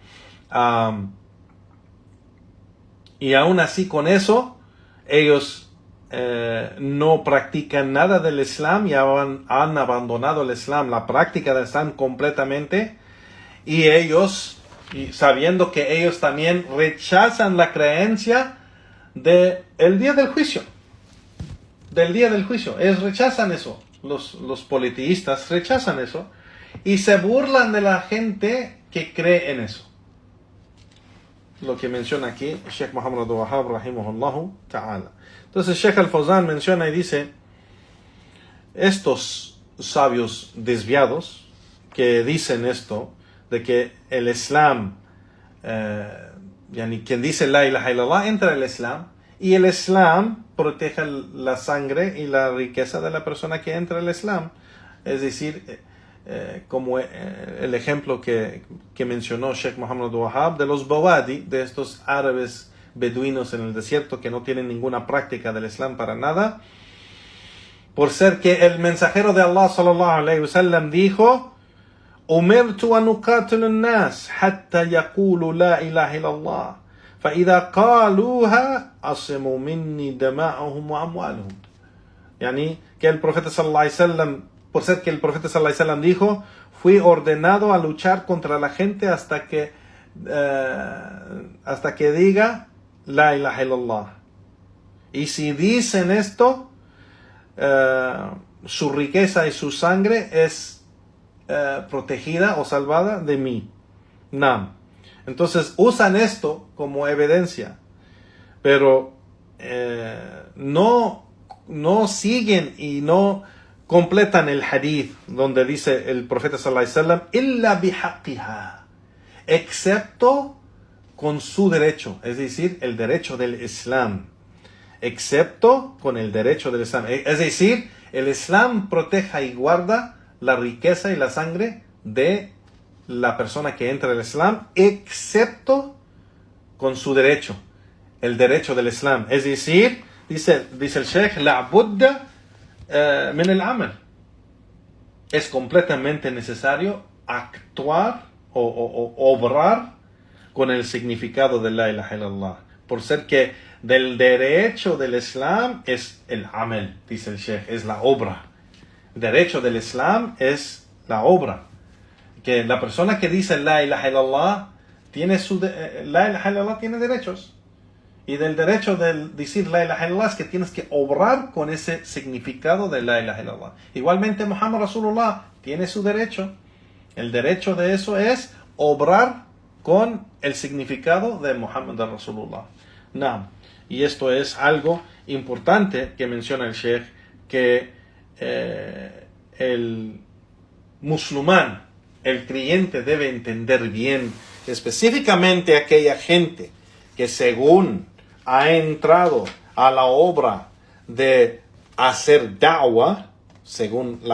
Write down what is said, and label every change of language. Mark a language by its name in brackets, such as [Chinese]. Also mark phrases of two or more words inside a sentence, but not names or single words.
[Spanish] Y aún así con eso, ellos no practican nada del Islam y han abandonado el Islam, la práctica del Islam completamente, y ellos, sabiendo que ellos también rechazan la creencia del día del juicio. Ellos rechazan eso. Los politeístas rechazan eso y se burlan de la gente que cree en eso. Lo que menciona aquí Sheikh Muhammad Abdul Wahhab [Arabic] رحمه الله تعالى. [Spanish] Entonces Sheikh Al-Fawzan menciona y dice: estos sabios desviados que dicen esto, de que el Islam, quien dice [Arabic] لا إله إلا الله [Spanish] entra al Islam, y el Islam protege la sangre y la riqueza de la persona que entra al Islam. Es decir, como el ejemplo que mencionó Sheikh Muhammad Abdul Wahhab de los Bawadi, de estos árabes beduinos en el desierto que no tienen ninguna práctica del Islam para nada, por ser que el mensajero de Allah [Arabic] صلى الله عليه وسلم [Spanish] dijo: [Arabic] أمرت أن أقاتل الناس حتى يقولوا لا إله إلا الله فإذا قالوها عصموا مني دماءهم وأموالهم. [Spanish] Yani que el profeta [Arabic] صلى الله عليه وسلم, [Spanish] por ser que el profeta [Arabic] صلى الله عليه وسلم [Spanish] dijo: fui ordenado a luchar contra la gente hasta que diga [Arabic] لا إله إلا الله. [Spanish] Y si dicen esto, su riqueza y su sangre es protegida o salvada de mí. Nam. Entonces usan esto como evidencia, pero no siguen y no completan el hadith donde dice el [Arabic] profeta صلى الله عليه وسلم: إلا بحقها, [Spanish] excepto con su derecho, es decir, el derecho del Islam, excepto con el derecho del Islam, es decir, el Islam proteja y guarda la riqueza y la sangre de la persona que entra al Islam, excepto con su derecho, el derecho del Islam. Es decir, dice el Sheikh, [Arabic] لا بد من العمل. [Spanish] Es completamente necesario actuar o obrar con el significado de [Arabic] لا إله إلا الله, [Spanish] por ser que del derecho del Islam es el amal, dice el Sheikh, es la obra. El derecho del Islam es la obra. Que la persona que dice [Arabic] لا إله إلا الله [Spanish] tiene [Arabic] لا إله إلا الله [Spanish] tiene derechos. Y del derecho de decir [Arabic] لا إله إلا الله [Spanish] es que tienes que obrar con ese significado de [Arabic] لا إله إلا الله. [Spanish] Igualmente [Arabic] محمد رسول الله [Spanish] tiene su derecho. El derecho de eso es obrar con el significado de [Arabic] محمد رسول الله. [Spanish] No. Y esto es algo importante que menciona el Sheikh, que el musulmán, el creyente, debe entender bien, específicamente aquella gente que según ha entrado a la obra de hacer da'wah, según la